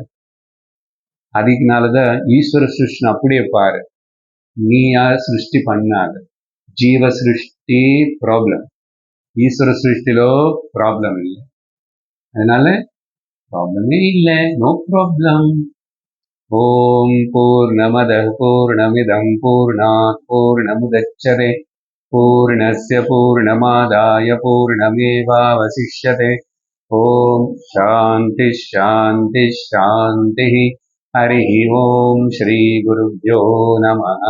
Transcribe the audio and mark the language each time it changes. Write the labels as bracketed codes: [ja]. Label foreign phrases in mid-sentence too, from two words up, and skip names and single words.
[ta] அதுக்குனாலதான் ஈஸ்வர சிருஷ்டி அப்படியே பாரு. நீ யார் சிருஷ்டி பண்ணாத. ஜீவ சிருஷ்டி ப்ராப்ளம், ஈஸ்வர சிருஷ்டிலோ ப்ராப்ளம் இல்லை. அதனால ப்ராப்ளமே இல்லை, [en] no problem. [sa] ॐ पूर्णमदः पूर्णमिदं पूर्णात् पूर्णमुदच्यते पूर्णस्य पूर्णमादाय पूर्णमेवावशिष्यते. ॐ शान्ति शान्ति शान्ति. हरि ॐ श्री गुरुभ्यो नमः.